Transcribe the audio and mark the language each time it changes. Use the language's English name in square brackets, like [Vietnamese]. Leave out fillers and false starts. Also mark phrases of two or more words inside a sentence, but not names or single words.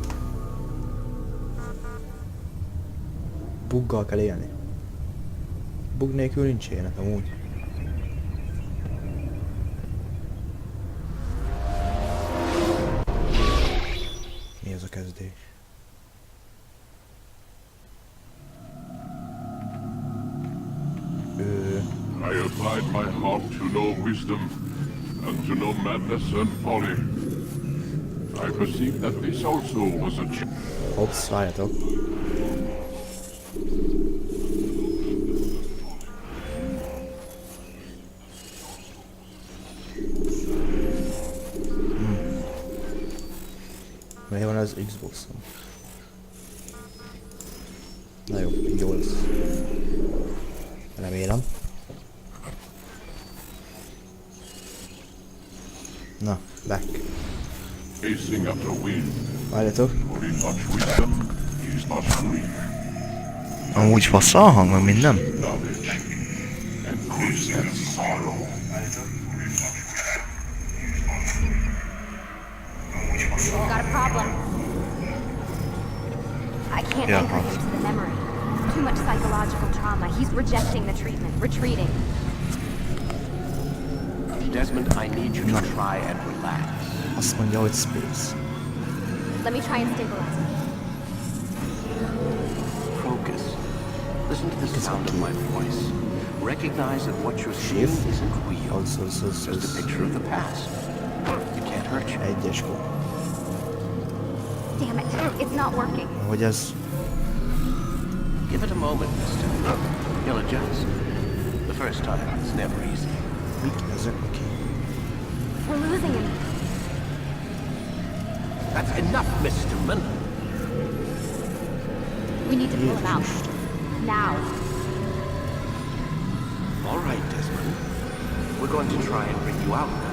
[Hungarian] Buggal kell élni. Bug nélkül nincs élet amúgy. Mi ez a kezdés? [English] I applied my heart to know wisdom, and to know madness and folly. I perceived that this also was a [Hungarian] Hops, várjatok. Miért van az Xbox-on? Na jó, jó lesz. Remélem. Na, [English] back. Pacing after wind. [Hungarian] Várjatok. [English] For in much wisdom is much grief. [Hungarian] Amúgy fasz a hang, meg minden. [English] Knowledge and grief and sorrow. Got a problem. I can't anchor him to the memory. Too much psychological trauma. He's rejecting the treatment, retreating. Desmond, I need you to try and relax. [Hungarian] Azt mondja, hogy space. [English] Let me try and stabilize him. Focus. Listen to the sound of my voice. Recognize that what you're seeing isn't real. Just a picture of the past. It can't hurt you. [Hungarian] Egyes gól. [English] Damn it, it's not working. [Hungarian] Hogy ez... [English] Give it a moment, mister. He'll adjust. The first time is never easy. [Hungarian] Mik ezek neki? [English] We're losing him. That's enough, Mr. Mann. We need to pull him out. Now. All right, Desmond. We're going to try and bring you out now.